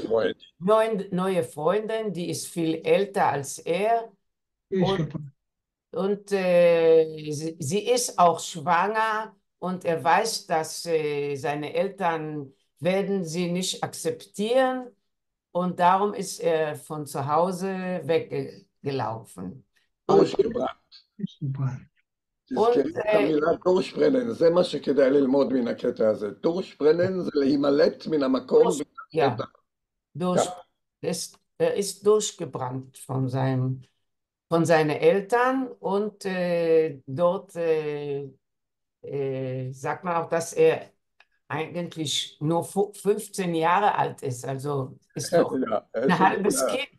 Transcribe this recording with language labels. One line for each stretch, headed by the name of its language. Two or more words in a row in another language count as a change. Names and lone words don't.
German: Freundin, die ist viel älter als er und sie ist auch schwanger. Und er weiß, dass seine Eltern werden sie nicht akzeptieren und darum ist er von zu Hause weggelaufen. durchgebrannt.
Hebrew: תזכרי את המילה דורשברנן, זה מה שכדאי ללמוד מן הקטע הזה. דורשברנן זה להימלט מן המקום.
German: Ja, er ist durchgebrannt von seinen Eltern und dort sagt man auch, dass er eigentlich nur 15 Jahre alt ist, also ist noch ein halbes Kind.